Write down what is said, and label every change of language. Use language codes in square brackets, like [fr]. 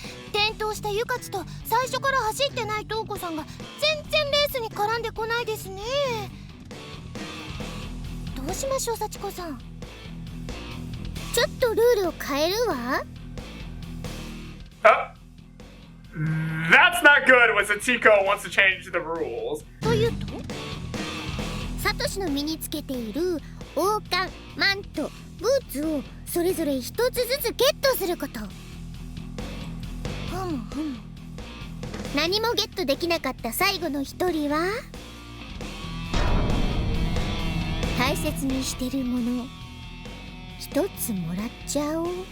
[ja] 転倒したユカツと最初から走ってないトウコさんが全然レースに絡んでこないですね。どうしましょう、幸子さん。ちょっとルールを変えるわ。 [en] That's not good when Sachiko wants to change the rules. [ja] というと、サトシの身につけている王冠、マント、ブーツをそれぞれ一つずつゲットすること。何もゲットできなかった最後の一人は大切にしてるもの一つもらっちゃおう。